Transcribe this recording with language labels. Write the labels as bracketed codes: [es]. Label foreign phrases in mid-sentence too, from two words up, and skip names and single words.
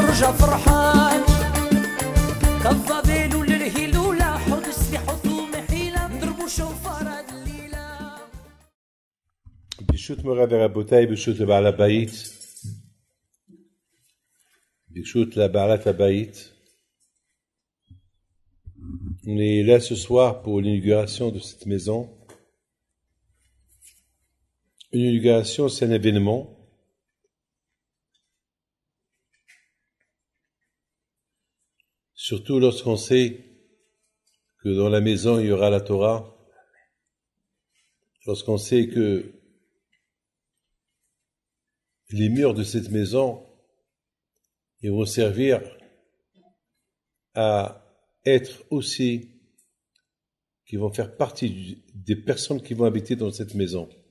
[ar] فرحان كالظبيل للهلولة حط السلاح حطوم حيلة نضربوا شوفار الليلة. [he] ברשות מורי ורבותי ברשות לבעל הבית, ברשות לבעלת הבית. [fr] On est là ce soir pour l'inauguration de cette maison. Une inauguration, c'est un événement. Surtout lorsqu'on sait que dans la maison il y aura la Torah, lorsqu'on sait que les murs de cette maison ils vont servir à être aussi, qui vont faire partie des personnes qui vont habiter dans cette maison.